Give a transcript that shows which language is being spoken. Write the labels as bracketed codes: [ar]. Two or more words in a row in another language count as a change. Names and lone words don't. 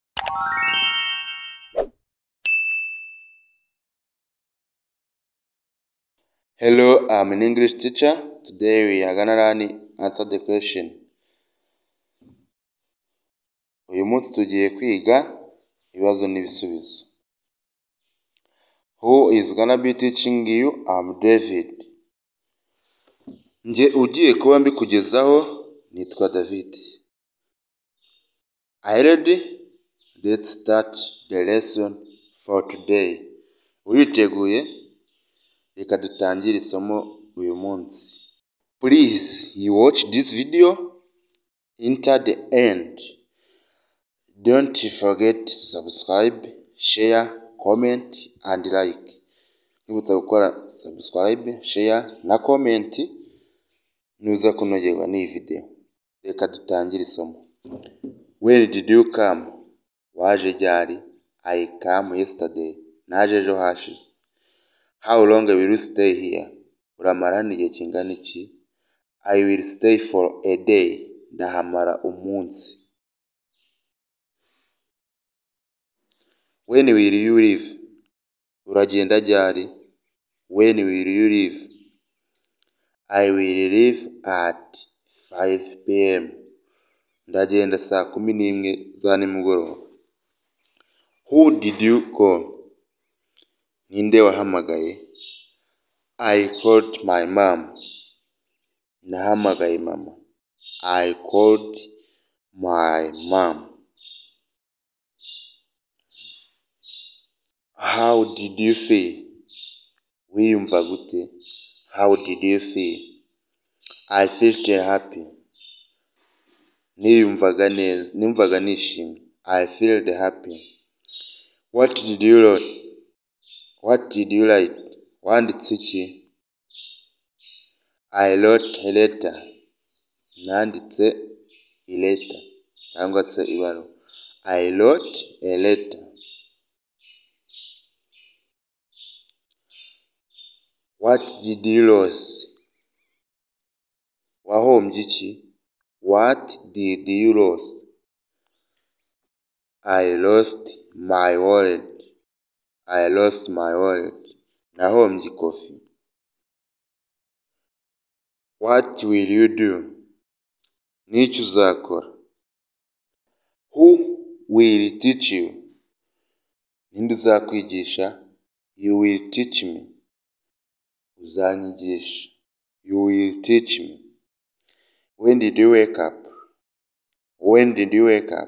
[en] Hello, I'm an English teacher. Today we are gonna answer the question. [rw] Uyu munsi tugiye kwiga ibibazo n'ibisubizo. [en] Who is gonna be teaching you? I'm David. [rw] Nje ugiye kuba mbikugezaho nitwa David. [en] Are you ready? Let's start the lesson for today. [rw] Uriteguye? Reka dutangire isomo uyu munsi. [en] Please, you watch this video until the end. Don't forget to subscribe, share, comment and like. [rw] Nibutsa gukora [en] subscribe, share [rw] na comment nuza kunogerwa n'iyi video. Reka dutangire isomo. [en] Where did you come? [rw] Waje ryari? [en] I came yesterday. [rw] Naje ejo hashize. [en] How long will you stay here? [rw] Uramara hano igihe kingana iki? [en] I will stay for a day. [rw] Ndahamara umunsi. [en] When will you leave? [rw] Uragenda ryari? [en] When will you leave? I will leave at 5 p.m. [rw] Ndagenda saa 11 za nimugoroba. [en] Who did you call? [rw] Ninde wahamagaye? [en] I called my mom. [rw] Nahamagaye mama. [en] I called my mom. How did you feel? [rw] Wiyumva gute? [en] How did you feel? I felt happy. [rw] Niyumvaga nishimye. [en] I felt happy. What did you write? What did you write? [rw] Wanditse iki? [en] I wrote a letter. Nanditse a letter [rw] cyangwa se ibaruwa. [en] I wrote a letter. What did you lose? [rw] Wahombye iki? [en] What did you lose? I lost my wallet. I lost my wallet. [rw] Nahombye ikofi. [en] What will you do? [rw] N'icyo uzakora? [en] Who will teach you? [rw] Ninde uzakwigisha? [en] You will teach me. Uzanyigisha. You will teach me. When did you wake up? When did you wake up?